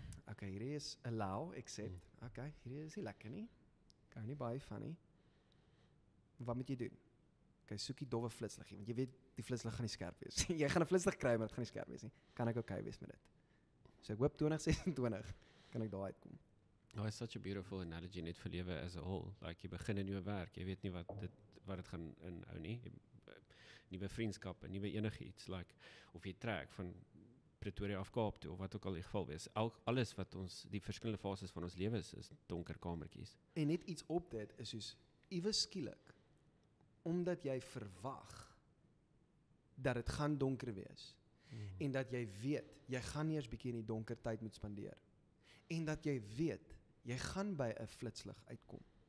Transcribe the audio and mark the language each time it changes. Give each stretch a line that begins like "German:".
Afrikaans: Okay, hierdie is allow, accept. Okay, hierdie is nie lekker nie. Kan nie baie van nie. Wat moet jy doen? Okay, soek die dowwe flitslig, want jy weet, die flitslig gaan nie skerp wees. Jy gaan 'n flitslig kry, maar dit gaan nie skerp wees nie. Kan ek okay wees met dit? So ek hoop 2026 kan ek daar uitkom.
English: Oh, it's such a beautiful analogy
Afrikaans: net vir lewe
English: as a whole.
Afrikaans: Like jy begin 'n nuwe werk, jy weet nie wat dit gaan inhou nie. Nuwe vriendskappe, nuwe enigiets, like of jy trek van Pretoria af Kaap toe of wat ook al die geval wees. Alles wat ons die verskillende fases van ons lewens is donker kamertjies. En net iets op dit is soos iewes skielik omdat jy verwag dat dit gaan donker wees en dat jy weet jy gaan eers bietjie in die donker tyd moet spandeer en dat jy weet jy gaan by 'n flitslig uitkom.